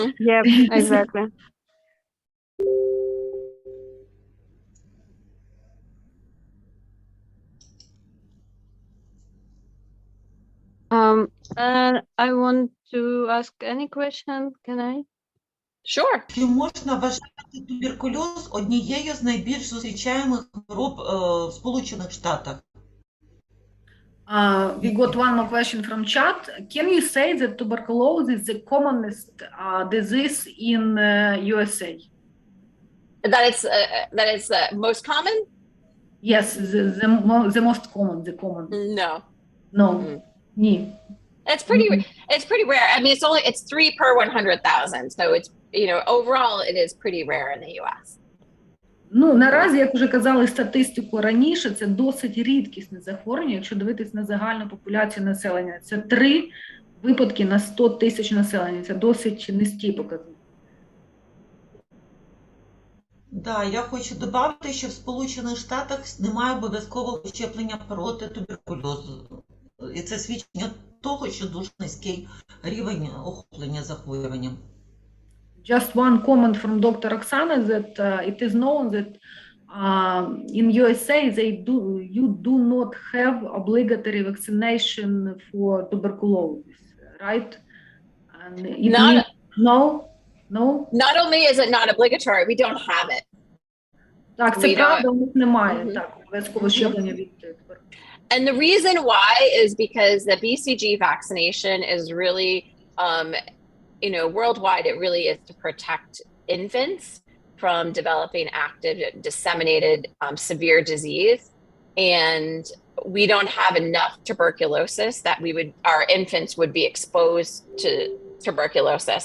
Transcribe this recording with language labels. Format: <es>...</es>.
<en>Yeah, exactly. And I want to ask any question, can I? Sure.</en> <uk>Чи можна вважати туберкульоз однією з найбільш зустрічаємих хвороб в Сполучених Штатах?</uk> <en>We got one more question from chat. Can you say that tuberculosis is the commonest disease in USA? That it's the most common? Yes, the most common, No. No.</en> <uk>Ні.</uk> <en>It's pretty rare. I mean, it's 3 per 100,000. So it's, overall it is pretty rare in the US.</en> <uk>Ну, наразі, як вже казали статистику раніше, це досить рідкісне захворювання, якщо дивитись на загальну популяцію населення. Це 3 випадки на 100 тисяч населення. Це досить низький показник. Да, я хочу додати, що в Сполучених Штатах немає обов'язкового щеплення проти туберкульозу. І це свідчення того, що дуже низький рівень охоплення захворюванням.</uk> <en>Just one comment from Dr. Oksana that it is known that in USA you do not have obligatory vaccination for tuberculosis, right? And it Not only is it not obligatory, we don't have it.</en> <uk>Так, це правда, у них немає так обов'язкового щеплення від туберкульозу.</uk> <en>And the reason why is because the BCG vaccination is really, worldwide, it really is to protect infants from developing active, disseminated, severe disease. And we don't have enough tuberculosis that our infants would be exposed to tuberculosis.</en>